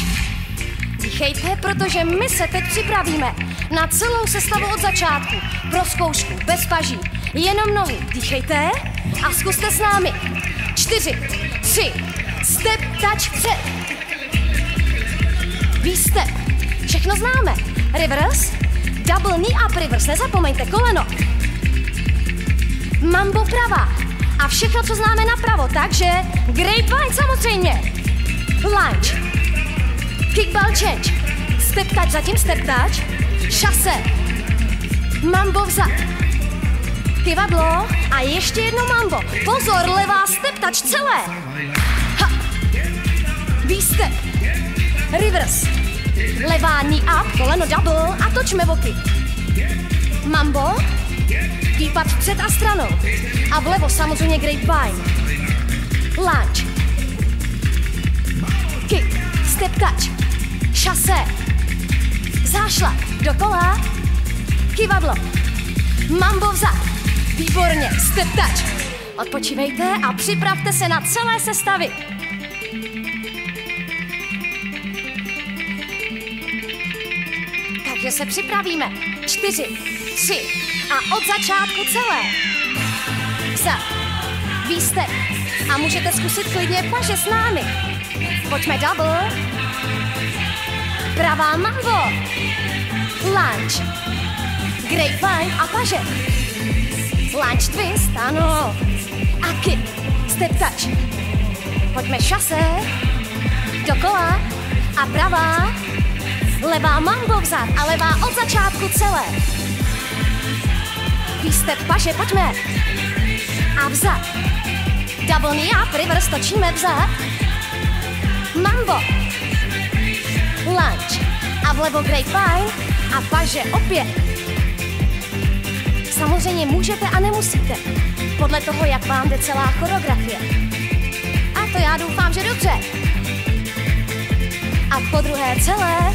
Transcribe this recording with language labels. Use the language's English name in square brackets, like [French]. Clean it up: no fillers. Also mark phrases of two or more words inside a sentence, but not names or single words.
[Czech] Dýchejte, protože my se teď připravíme na celou sestavu od začátku. Pro zkoušku, bez paží. Jenom nohy. Dýchejte a zkuste s námi. 4, 3, [English] step touch [Czech] před. V-step. Všechno známe. [English] Reverse. Double knee up reverse. [Czech] Nezapomeňte koleno. Mambo pravá. A všechno, co známe napravo. Takže grapevine samozřejmě. [English] Lunge. Kickball change. Step touch, zatím step touch. [Czech] Šase. Mambo vzad. Kivadlo. A ještě jedno mambo. Pozor, levá [English] step touch [Czech] celé. Ha. [English] V-step. Reverse. [Czech] Levá [English] knee up, [Czech] koleno double a točme boky. Mambo. Výpad vpřed a stranou. A vlevo samozřejmě grapevine. Lunge. [English] Kick. Step touch. Šase. Zášlap. Dokola. Kivadlo. Mambo vzad. Výborně. Step touch. [Czech] Odpočívejte a připravte se na celé sestavy. Takže se připravíme. 4, 3 a od začátku celé. Vzad. V-step. A můžete zkusit klidně paže s námi. Pojďme double. Pravá mambo. [English] Lunge. Grapevine [Czech] a paže. [English] Lunge twist, [Czech] ano. A [English] kick. Step touch. [Czech] Pojďme šase. Dokola. A pravá. Levá mambo vzad a levá od začátku celé. V-step paže, pojďme. A vzad. [English] Double knee up, reverse, [Czech] točíme vzad. Mambo. Lunge. A vlevo grapevine a paže opět. Samozřejmě můžete a nemusíte. Podle toho, jak vám jde celá choreografie. A to já doufám, že dobře. A po druhé celé.